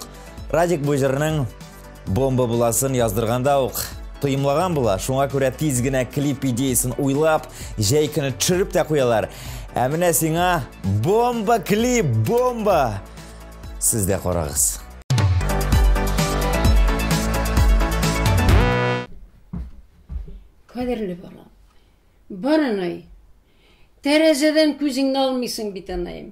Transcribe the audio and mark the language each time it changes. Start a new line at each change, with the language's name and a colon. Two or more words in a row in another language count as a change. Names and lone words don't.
Tatar: Радик бу җырның бомба буласын яздырганда ук тыйымлаган була. Шуңа күрә тиз генә клип идеясын уйлап, җәй көне төшереп тә куялар. Ә менә сиңа бомба клип, бомба. Сез дә карагыз.
Kazakh: Kaderli balam. Бар анай. Терезеден күзіңді алмайсың бит анайым.